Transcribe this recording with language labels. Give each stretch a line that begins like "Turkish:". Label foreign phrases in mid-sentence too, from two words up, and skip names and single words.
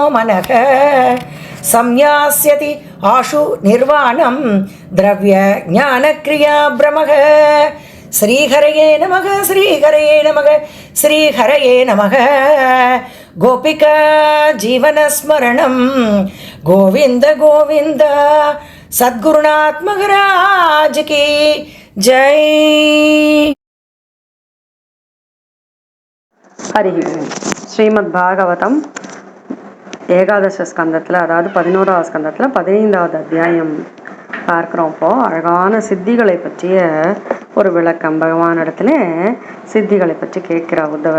Sanskrit: मनः संयास्यति आशु निर्वाणं द्रव्य ज्ञानक्रिया भ्रमः श्रीहरये नमः श्रीहरये नमः श्रीहरये नमः गोपिका जीवनस्मरणं गोविन्द गोविन्द
Hindi: सद्गुरुनाथ महाराज की जय.
Tamil: ஹரி ஸ்ரீமத் பாகவதம் ஏகாதச ஸ்கந்தத்தில், அதாவது 11வது ஸ்கந்தத்தில் 15வது அத்தியாயம் பார்க்குறோம். இப்போது அழகான சித்திகளை பற்றிய ஒரு விளக்கம் பகவான் இடத்துல சித்திகளை பற்றி கேட்குற உத்தவர்.